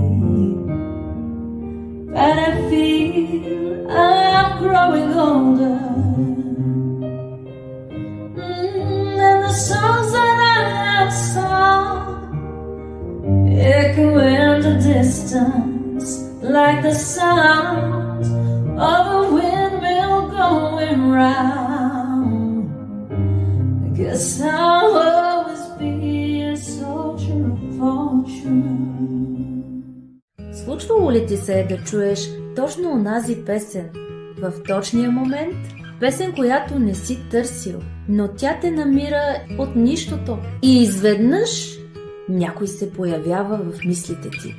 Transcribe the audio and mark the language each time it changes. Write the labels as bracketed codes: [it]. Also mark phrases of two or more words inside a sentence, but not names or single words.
[en] But I feel I'm growing older, and the songs that I have sung echo in the distance like the sound of a windmill going round. I guess I'll always be a soldier of fortune. [bg] Случвало ли ти се да чуеш точно онази песен в точния момент? Песен, която не си търсил, но тя те намира от нищото и изведнъж някой се появява в мислите ти.